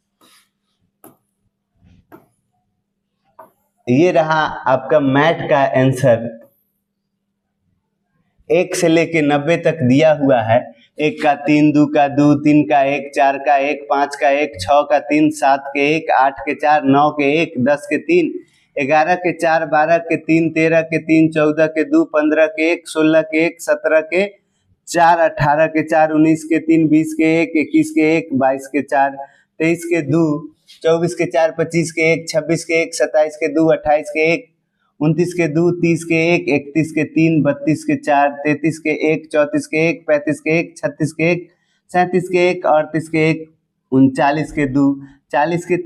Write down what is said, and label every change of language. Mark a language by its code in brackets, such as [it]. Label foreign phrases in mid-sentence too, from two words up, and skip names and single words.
[hi] ये रहा आपका मैथ का आंसर। 1 से लेके 90 तक दिया हुआ है। 1 का 3, 2 का 2, 3 का 1, 4 का 1, 5 का 1, 6 का 3, 7 के 1, 8 के 4, 9 के 1, 10 के 3, 11 के 4, 12 के 3, 13 के 3, 14 के 2, 15 के 1, 16 के 1, 17 के 4, 18 के 4, 19 के 3, 20 के 1, 21 के 1, 22 के 4, 23 के 2, 24 के 4, 25 के 1, 26 के 1, 27 के 2, 28 के 1, 29 के 2, 30 के 1, 31 के 3, 32 के 4, 33 के 1, 34 के 1, 35 के 1, 36 के 1, 37 के 1, 38 के 1, 39 के 2, 40 के